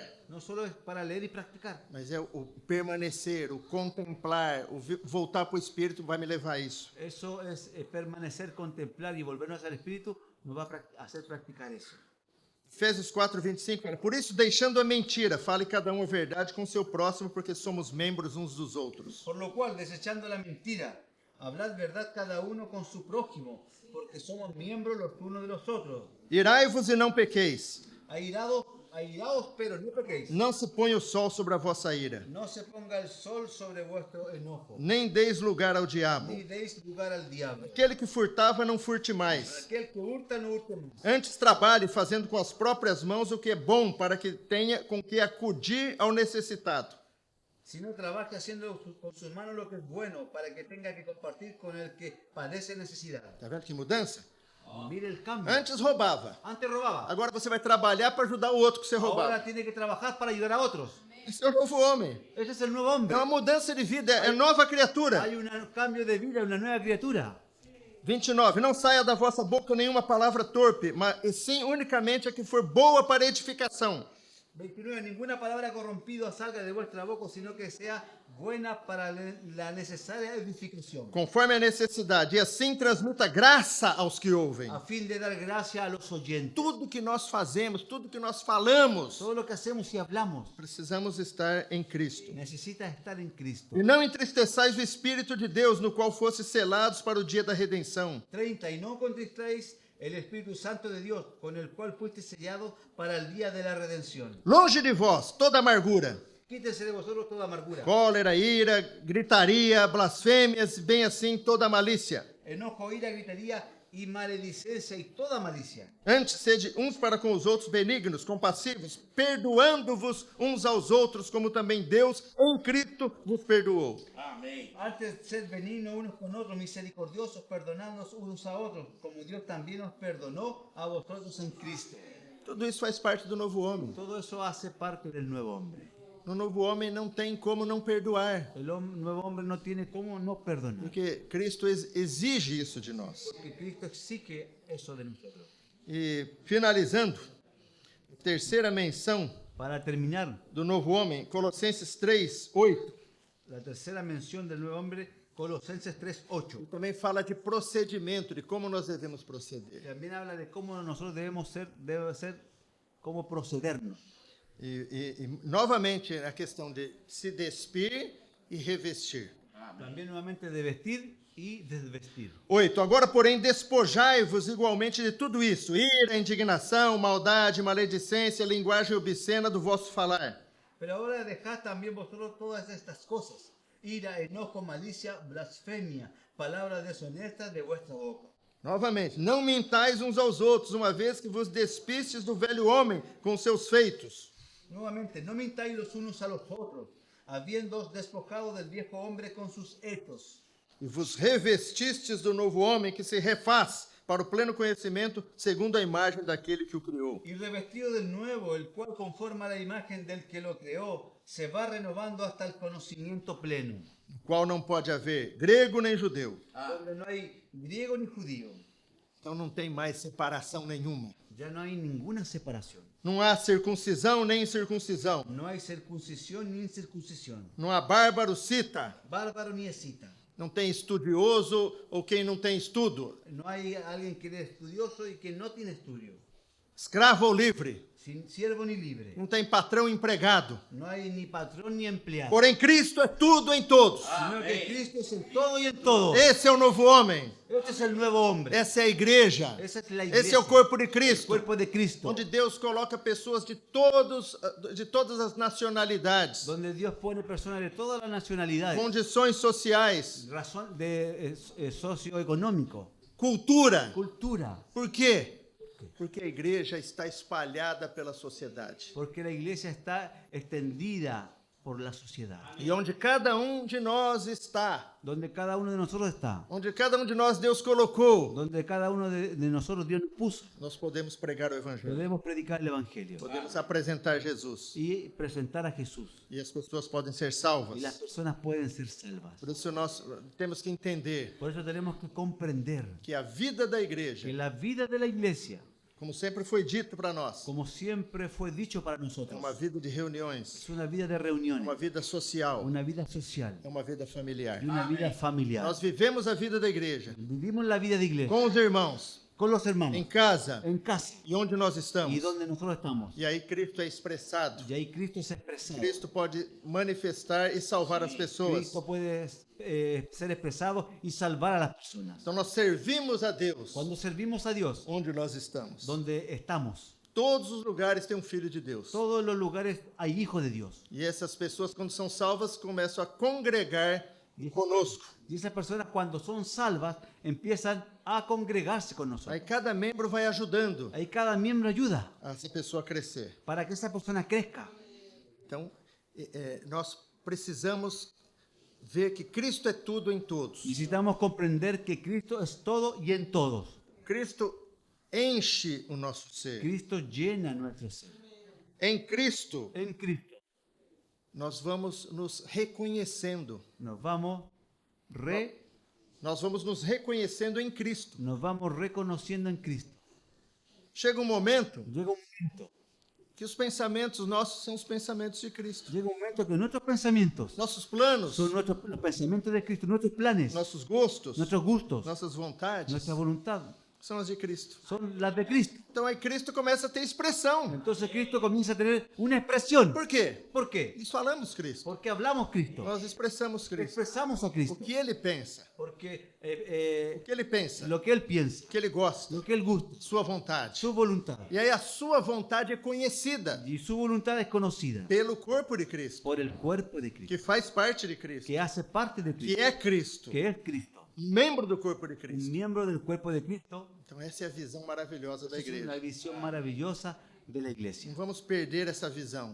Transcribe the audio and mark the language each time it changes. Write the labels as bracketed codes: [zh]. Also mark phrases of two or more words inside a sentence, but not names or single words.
[es] No solo es para leer y practicar, [pt] Mas é o permanecer, o contemplar, o voltar para o Espírito vai me levar a isso. [es] eso es permanecer, contemplar y volvernos al Espíritu, nos va a hacer practicar eso. [pt] Efésios 4, 25, fala, por isso, deixando a mentira, fale cada um a verdade com seu próximo, porque somos membros uns dos outros. [es] Por lo cual, desechando la mentira, hablad verdad cada uno con su prójimo, porque somos miembros los unos de los otros. [pt] Irai-vos e não pequeis. [es] Airados, pero no pequéis. [pt] Não se ponha o sol sobre a vossa ira, [es] No se ponga el sol sobre vuestro enojo, [pt] nem deis lugar ao diabo. [es] ni deis lugar al diablo. [pt] Aquele que furtava, não furte mais. [es] Aquel que hurta, no hurte más. [pt] Antes trabalhe fazendo com as próprias mãos o que é bom, para que tenha com que acudir ao necessitado. [es] sino trabaje haciendo con sus manos lo que es bueno para que tenga que compartir con el que padece necesidad. [pt] Tá vendo que mudança? [es] Mire el cambio. [pt] Antes roubava. [es] Antes robaba. [pt] Agora você vai trabalhar para ajudar o outro que você roubava. [es] Ahora tiene que trabajar para ayudar a otros. [pt] Esse é o novo homem. [es] Ese es el nuevo [pt] É [es] hombre. [pt] uma mudança de vida, é nova criatura. [es] Hay un cambio de vida, una nueva criatura. 29. [pt] Não saia da vossa boca nenhuma palavra torpe, mas e sim unicamente a que for boa para edificação. 29. [es] Ninguna palabra corrompida salga de vuestra boca, sino que sea buena para la necesaria edificación, [pt] Conforme a necessidade, e assim transmita graça aos que ouvem. [es] a fin de dar gracia a los oyentes. [pt] Tudo que nós fazemos, tudo que nós falamos, [es] Todo lo que hacemos y hablamos [pt] precisamos estar em Cristo. [es] necesita estar en Cristo. [pt] E não entristeçais o Espírito de Deus, no qual fosse selados para o dia da redenção. 30. [es] Y no contristáis el Espíritu Santo de Dios, con el cual fuiste sellado para el día de la redención. [pt] Longe de vós toda amargura, [es] Quítense de vosotros toda amargura, [pt] cólera, ira, gritaria, blasfêmias, bem assim toda malícia. [es] enojo, ira, gritería y maledicencia y toda malicia. [pt] Antes, sede uns para com os outros benignos, compassivos, perdoando-vos uns aos outros, como também Deus em Cristo vos perdoou. [es] Antes, sed benignos unos con otros, misericordiosos, perdonándonos unos a otros, como Dios también os perdonó a vosotros en Cristo. [pt] Tudo isso faz parte do novo homem. [es] Todo eso hace parte del nuevo hombre. [pt] No novo homem não tem como não perdoar, [es] El nuevo hombre no tiene cómo no perdonar, [pt] porque Cristo exige isso de nós. [es] porque Cristo exige eso de nosotros. [pt] E finalizando, terceira menção [es] Para terminar, [pt] do novo homem, Colossenses 3:8. [es] la tercera mención del nuevo hombre, Colosenses 3:8. [pt] Também fala de procedimento, de como nós devemos proceder. [es] También habla de cómo nosotros debe ser, cómo procedernos. [pt] E novamente a questão de se despir e revestir. [es] También nuevamente de vestir y desvestir. 8. [pt] Agora, porém, despojai-vos igualmente de tudo isso: ira, indignação, maldade, maledicência, linguagem obscena do vosso falar. [es] Pero ahora dejad también vosotros todas estas cosas: ira, enojo, malicia, blasfemia, palabras deshonestas de vuestra boca. [pt] Novamente, não mintais uns aos outros, uma vez que vos despistes do velho homem com seus feitos. [es] Nuevamente, no mintáis los unos a los otros, habiéndoos despojado del viejo hombre con sus hechos, [pt] E vos revestistes do novo homem que se refaz para o pleno conhecimento, segundo a imagem daquele que o criou. [es] y revestido del nuevo, el cual conforma a la imagen del que lo creó, se va renovando hasta el conocimiento pleno, [pt] No qual não pode haver grego nem judeu. [es] donde no hay griego ni judío, [pt] Então não tem mais separação nenhuma. [es] ya no hay ninguna separación, [pt] Não há circuncisão nem incircuncisão. [es] no hay circuncisión ni incircuncisión, [pt] Não há bárbaro, cita. [es] bárbaro ni escita, [pt] Não tem estudioso ou quem não tem estudo. [es] no hay alguien que es estudioso y que no tiene estudio, [pt] Escravo ou livre. [es] sin siervo ni libre, [pt] Não tem patrão empregado. [es] no hay ni patrón ni empleado, [pt] Porém, Cristo é tudo em todos. [es] sino que Cristo es el todo y en todo. [pt] Esse é o novo homem. [es] Este es el nuevo hombre. [pt] Essa é a igreja. [es] Esa es la [pt] Esse é [es] iglesia. [pt] o corpo de [es] El Cristo. cuerpo de Cristo. [pt] Onde Deus coloca pessoas de todas as nacionalidades, [es] Donde Dios pone personas de todas las nacionalidades. [pt] condições sociais, [es] Razón de socioeconómico. [pt] cultura. [es] Cultura. [pt] Por quê? Porque a igreja está espalhada pela sociedade. [es] Porque la iglesia está extendida por la sociedad. [pt] E onde cada um de nós está, [es] Donde cada uno de nosotros está. [pt] onde cada um de nós Deus colocou, [es] Donde cada uno de nosotros Dios nos puso. [pt] nós podemos pregar o evangelho. [es] Podemos predicar el evangelio. [pt] Podemos apresentar Jesus. [es] Y presentar a Jesús. [pt] E as pessoas podem ser [es] Y [pt] salvas. [es] las personas pueden ser salvas. [pt] Por isso nós temos que entender [es] Por eso tenemos que comprender [pt] que a vida da igreja, [es] que la vida de la iglesia, [pt] como sempre foi dito para nós, [es] como siempre fue dicho para [pt] é [es] nosotros, [pt] uma vida de reuniões, [es] es una vida de [pt] uma [es] reuniones, [pt] vida social, [es] una vida social [pt] é uma vida familiar. [es] y una vida familiar. [pt] Nós vivemos a vida da igreja [es] Vivimos la vida de iglesia [pt] com os irmãos, [es] con los hermanos, [pt] em casa [es] en casa [pt] e onde nós estamos. [es] y donde nosotros estamos. [pt] E aí Cristo é expressado. [es] Y ahí Cristo es expresado. [pt] Cristo pode manifestar e salvar as pessoas. [es] Cristo puede ser expresado y salvar a las personas. [pt] Então nós servimos a Deus [es] Cuando servimos a Dios, [pt] onde nós estamos. [es] donde estamos, [pt] Todos os lugares têm um filho de Deus. [es] todos los lugares hay hijos de Dios. [pt] E essas pessoas, quando são salvas, começam a congregar conosco. [es] Y esas personas cuando son salvas empiezan a congregarse con nosotros. [pt] Aí cada membro vai ajudando [es] Ahí cada miembro ayuda [pt] a essa pessoa a crescer. [es] para que esa persona crezca. [pt] Então, nós precisamos ver que Cristo é tudo em todos. [es] Necesitamos comprender que Cristo es todo y en todos. [pt] Cristo enche o nosso ser. [es] Cristo llena nuestro ser. [pt] Em Cristo, [es] En Cristo [pt] nós vamos nos reconhecendo. [es] nos vamos [pt] Nós vamos nos reconhecendo em Cristo. [es] reconociendo en Cristo. [pt] Chega um momento [es] Llega un momento, [pt] que os pensamentos nossos são os pensamentos de Cristo. [es] llega un momento que nuestros pensamientos [pt] Nossos planos, [es] son los pensamientos de Cristo, nuestros planes, [pt] nossos gostos, [es] nuestros gustos, [pt] nossas vontades [es] nuestra voluntad, [pt] são as de Cristo. [es] son las de Cristo. [pt] Então aí Cristo começa a ter expressão. [es] Entonces Cristo comienza a tener una expresión. [pt] Por quê? [es] ¿Por qué? [pt] Nós falamos Cristo. [es] Porque hablamos Cristo. [pt] Nós expressamos Cristo. [es] Expresamos a [pt] O [es] Cristo. [pt] que ele pensa, [es] Porque [pt] o que ele pensa, [es] lo que Él piensa, [pt] o que ele gosta, [es] lo que Él gusta, [pt] sua vontade. [es] su voluntad. [pt] E aí a sua vontade é conhecida [es] Y su voluntad es conocida [pt] pelo corpo de Cristo, [es] por el cuerpo de Cristo, [pt] que faz parte de Cristo, [es] que hace parte de [pt] que [es] Cristo, [pt] é Cristo, [es] que es Cristo, [pt] membro do corpo de [es] un Cristo. miembro del cuerpo de Cristo. [pt] Então essa é a visão maravilhosa da [es] Es una [pt] igreja. [es] visión maravillosa de la iglesia. [pt] Não vamos perder essa visão.